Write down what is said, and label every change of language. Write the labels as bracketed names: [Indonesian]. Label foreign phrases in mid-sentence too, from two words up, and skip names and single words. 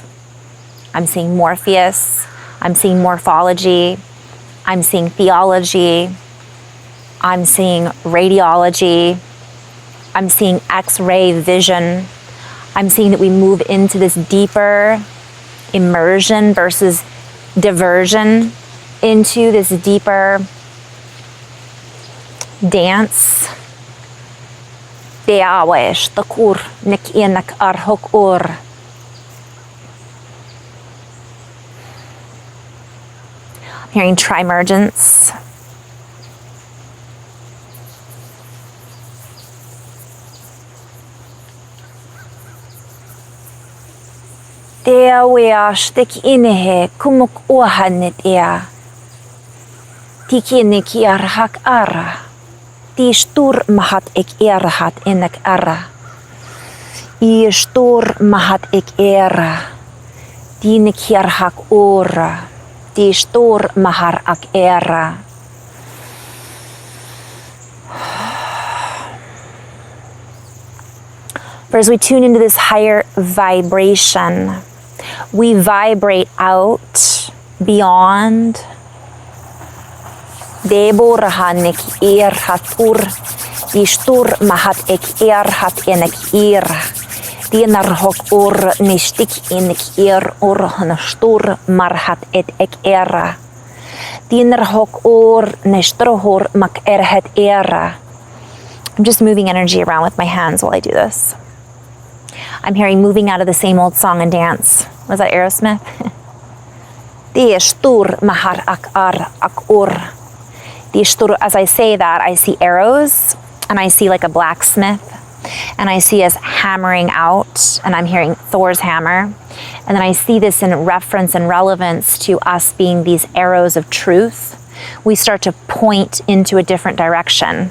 [English] I'm seeing Morpheus, I'm seeing morphology, I'm seeing theology, I'm seeing radiology, I'm seeing X-ray vision. I'm seeing that we move into this deeper immersion versus diversion, into this deeper dance. Beawesh takur nek enak arhok ur. Hearing trimergence. Dea wea stek inehe kumuk ohanet ea. Tikinik yarhak ara. Die stur mahat ek erhat enek ara. I stur mahat ek era. Die nik yarhak ora. Die stur mahar ak era. For as we tune into this higher vibration, we vibrate out beyond Deborahanek erhat ur, die stur mahat ek erhat enek era. Dienar hok ur nistik enek ur stur marhat et ek era. Dienar hok ur nestrohor mak erhat era. I'm just moving energy around with my hands while I do this. I'm hearing moving out of the same old song and dance. Was that Aerosmith? Die stur mahar ak ar ak ur. As I say that, I see arrows, and I see like a blacksmith, and I see us hammering out, and I'm hearing Thor's hammer, and then I see this in reference and relevance to us being these arrows of truth. We start to point into a different direction.